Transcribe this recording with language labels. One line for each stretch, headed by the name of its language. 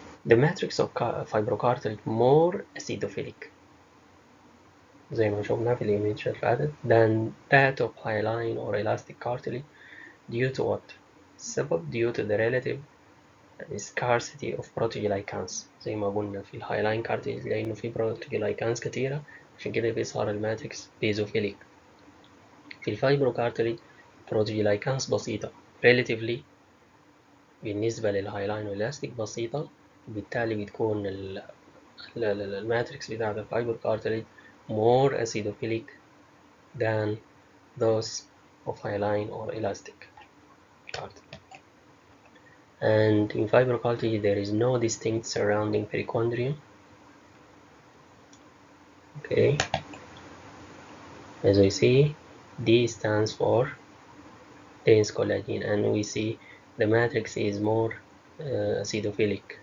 English: The matrix of fibrocartilage more acidophilic
Arabic: زي ما شفنا في الإيميج اللي فاتت
English: than that of hyaline or elastic cartilage due to what؟ السبب due to the relative scarcity of proteoglycans
Arabic: زي ما قلنا في الهايلاين
English: cartilage لأنه في proteoglycans
Arabic: كتيرة عشان كده بيظهر الماتريكس بيزوفيليك. في الفايبروكارتليج proteoglycans بسيطة relatively بالنسبة للهايلاين والإلاستيك بسيطة، وبالتالي بتكون الماتريكس بتاعت الفايبروكارتليج
English: more acidophilic than those of hyaline or elastic cartilage. And in fibrocartilage there is no distinct surrounding perichondrium. Okay, as we see, D stands for dense collagen, and we see the matrix is more acidophilic.